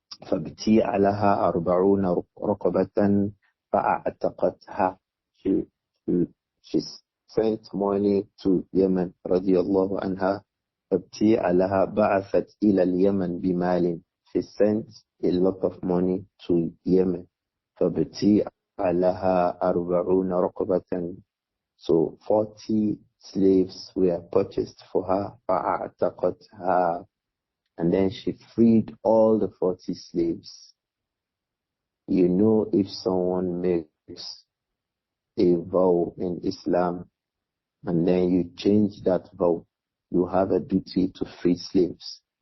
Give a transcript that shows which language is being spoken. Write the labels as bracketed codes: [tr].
[ar] فابتيع لها 40 رقبة فاعتقتها. [en] She sent money to Yemen [ar] رضي الله عنها. فابتيع لها بعثت إلى اليمن بمال. [en] She sent a lot of money to Yemen. [ar] فابتيع لها 40 رقبة. [en] So 40 slaves were purchased for her. [ar] فاعتقتها. [en] And then she freed all the 40 slaves. You know, if someone makes a vow in Islam and then you change that vow, you have a duty to free slaves.